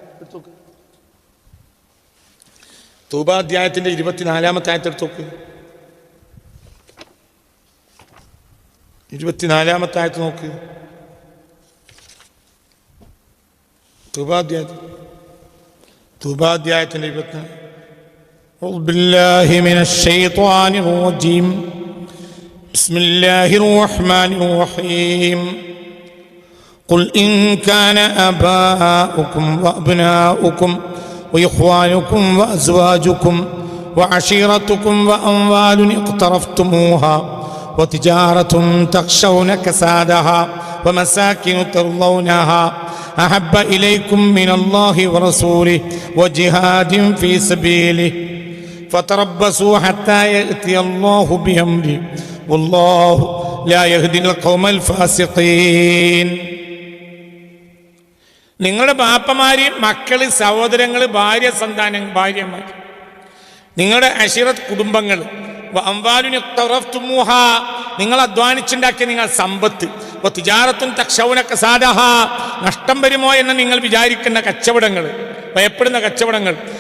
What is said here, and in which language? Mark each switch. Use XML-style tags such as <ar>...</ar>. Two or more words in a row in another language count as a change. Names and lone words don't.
<ml>തൗബ അധ്യായത്തിൻ്റെ 24-ാമത്തെ ആയത്ത് എടുത്തോക്ക്. 24-ാമത്തെ ആയത്ത് നോക്ക്. തൗബ അധ്യായത്തിൻ്റെ 24.</ml> <ar>أعوذ بالله من الشيطان الرجيم. بسم الله الرحمن الرحيم. قل إن كان آباؤكم وأبناؤكم وإخوانكم وأزواجكم وعشيرتكم وأموال اقترفتموها وتجارة تخشون كسادها ومساكن ترضونها أحب إليكم من الله ورسوله وجهاد في سبيله فتربصوا حتى يأتي الله بأمره والله لا يهدي القوم الفاسقين.</ar> <ml>നിങ്ങളുടെ ബാപ്പമാര്, മക്കള്, സഹോദരങ്ങൾ, ഭാര്യ, സന്താനം, ഭാര്യമാർ, നിങ്ങളുടെ അശീറത്ത് കുടുംബങ്ങൾ, നിങ്ങൾ അധ്വാനിച്ചുണ്ടാക്കിയ നിങ്ങൾ സമ്പത്ത്, നഷ്ടം വരുമോ എന്ന് നിങ്ങൾ വിചാരിക്കുന്ന കച്ചവടങ്ങൾ, ഭയപ്പെടുന്ന കച്ചവടങ്ങൾ,</ml>